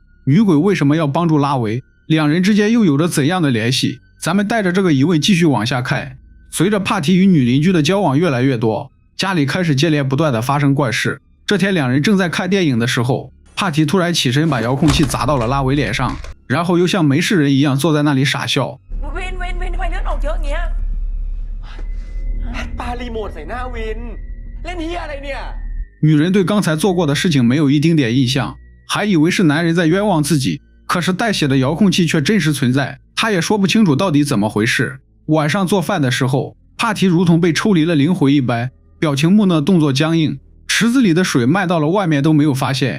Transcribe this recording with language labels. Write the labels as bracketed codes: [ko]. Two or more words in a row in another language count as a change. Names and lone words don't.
[zh] 女鬼为什么要帮助拉维？两人之间又有着怎样的联系？咱们带着这个疑问继续往下看。随着帕提与女邻居的交往越来越多，家里开始接连不断的发生怪事。这天两人正在看电影的时候，帕提突然起身把遥控器砸到了拉维脸上，然后又像没事人一样坐在那里傻笑。 [th] วินทำไมเลือดออกเยอะอย่างเงี้ย แพทปารีโมทใส่หน้าวินเล่นเหี้ยอะไรเนี่ย [zh] 女人对刚才做过的事情没有一丁点印象，还以为是男人在冤枉自己，可是带血的遥控器却真实存在，她也说不清楚到底怎么回事。晚上做饭的时候，帕提如同被抽离了灵魂一般，表情木讷，动作僵硬，池子里的水漫到了外面都没有发现。